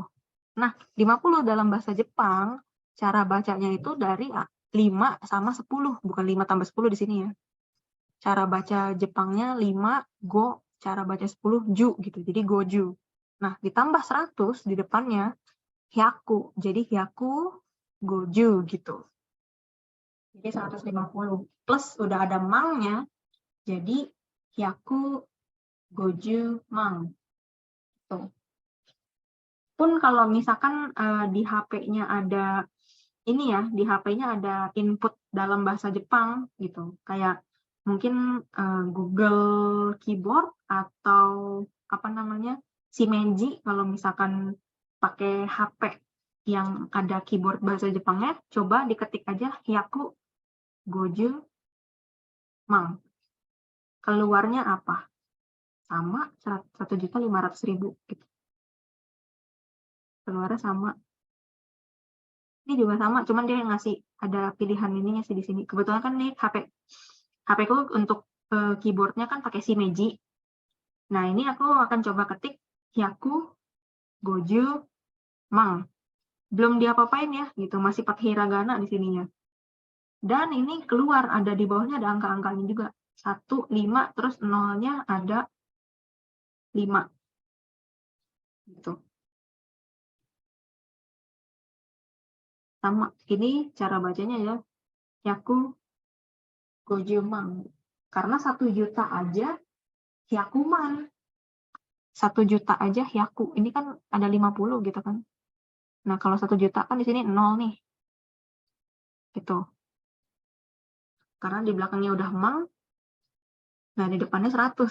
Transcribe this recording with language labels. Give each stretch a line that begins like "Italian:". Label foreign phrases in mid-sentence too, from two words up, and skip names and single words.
Indonesian: Nah, 50 dalam bahasa Jepang, cara bacanya itu dari 5 sama 10, bukan 5 tambah 10 di sini ya. Cara baca Jepangnya 5, go, cara baca 10, ju gitu. Jadi goju. Nah, ditambah 100 di depannya, hyaku. Jadi
Japanese: 百、五十
Indonesian: gitu. Jadi 150. Plus udah ada mangnya, jadi
Japanese: 百、五十,
Indonesian: mang. Tuh. Pun kalau misalkan di HP-nya ada ini ya, di HP-nya ada input dalam bahasa Jepang gitu. Kayak mungkin Google Keyboard atau apa namanya? Shimenji kalau misalkan pakai HP yang ada keyboard bahasa Jepangnya, coba diketik aja
Japanese: 百、五十,
Indonesian: mang. Keluarnya apa? Sama 1.500.000 gitu. Keluarnya sama. Ini juga sama, cuman dia ngasih ada pilihan ininya sih di sini. Kebetulan kan nih HP ku untuk keyboardnya kan pakai Shimeji. Nah, ini aku akan coba ketik
Japanese: 百、五十,
Indonesian: mang. Belum diapa-apain ya, gitu. Masih pakai hiragana di sininya. Dan ini keluar, ada di bawahnya ada angka-angkanya juga. 1, 5, terus nolnya ada 5. Gitu. Sama, ini cara bacanya ya.
Japanese: 百、五十, mang.
Indonesian: Karena 1 juta aja hyakuman. 1 juta aja hyaku. Ini kan ada 50 gitu kan. Nah, kalau 1 juta kan di sini 0 nih. Gitu. Karena di belakangnya udah mang, nah di depannya 100.